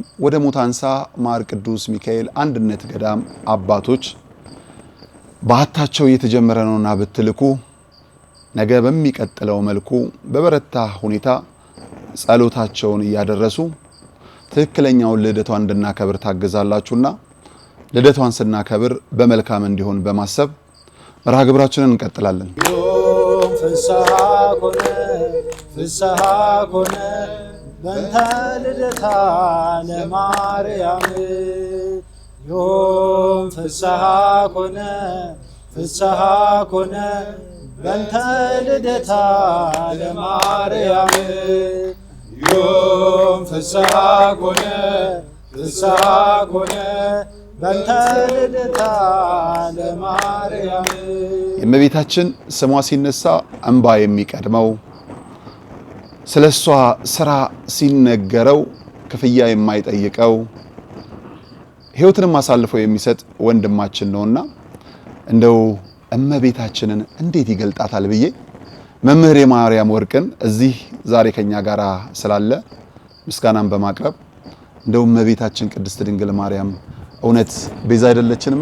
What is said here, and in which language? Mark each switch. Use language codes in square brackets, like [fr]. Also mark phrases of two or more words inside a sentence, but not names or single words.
[am] ወደ ሙታንሳ ማር ቅዱስ ሚካኤል አንድነት ገዳም አባቶች ባህታቸው እየተጀመረ ነውና ብትልኩ ነገ በሚቀጥለው መልኩ በበረታ ሁኔታ ጸሎታቸውን እያደረሱ ትክክለኛውን ልደቷን እንድናከብር ታግዛላችሁና ልደቷን ስናከብር በመልካም እንዲሆን በማሰብ መርሃ ግብራችንን እንቀጥላለን። [gez] ፍስሐ ኮነ ፍስሐ ኮነ በእንተ ልደታ ለማርያም ዮም ፍስሐ ኮነ ፍስሐ ኮነ በእንተ ልደታ ለማርያም ዮም ፍስሐ ኮነ ፍስሐ ኮነ በእንተ ልደታ ለማርያም። [am] የእመቤታችን ስሟ ሲነሳ እንባ የሚቀድመው ስለሷ ስራ ሲነገረው ክፍያ የማይጠይቀው ሕይወትንም አሳልፎ የሚሰጥ ወንድማችን ነውና እንደው እመቤታችንን እንዴት ይገልጣታል ብዬ መምህር የማርያም ወርቅን እዚህ ዛሬ ከኛ ጋር ስላለ ምስጋናን በማቅረብ እንደው እመቤታችን ቅድስት ድንግል ማርያም እውነት ቤዛ አይደለችንም?